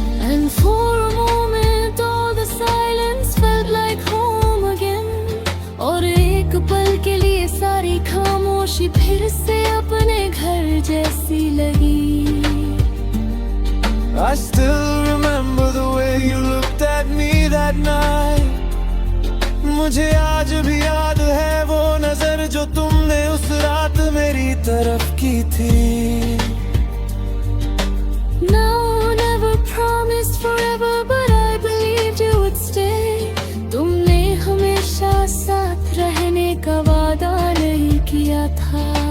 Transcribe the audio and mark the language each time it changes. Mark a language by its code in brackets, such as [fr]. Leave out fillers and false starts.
[en] And for a moment all the silence felt like home again. [hi] और एक पल के लिए सारी खामोशी फिर से अपने घर जैसी लगी. [en] I still remember the way you looked at me that night. [hi] मुझे आज भी याद है वो नजर जो तुमने उस रात मेरी तरफ की थी. [en] No one ever promised forever but I believed you would stay. [hi] तुमने हमेशा साथ रहने का वादा नहीं किया था.